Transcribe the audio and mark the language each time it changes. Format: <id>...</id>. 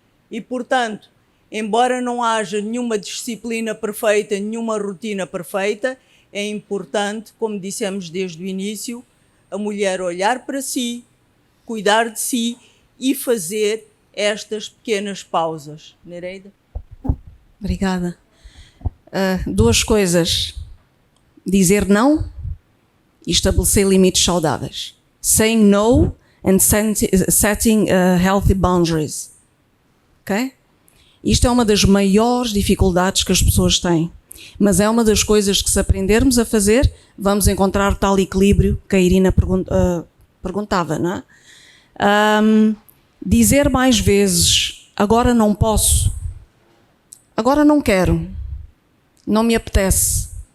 <pt>E, portanto, embora não haja nenhuma disciplina perfeita, nenhuma rotina perfeita, é importante, como dissemos desde o início, a mulher olhar para si, cuidar de si e fazer estas pequenas pausas. Nereida? Obrigada. 2 coisas. Dizer não e estabelecer limites saudáveis.</pt> <en>Saying no and setting healthy boundaries. Ok?</en> <pt>Isto é uma das maiores dificuldades que as pessoas têm. Mas é uma das coisas que, se aprendermos a fazer, vamos encontrar tal equilíbrio que a Irina perguntava, não é? Dizer mais vezes, agora não posso, agora não quero, não me apetece.</pt>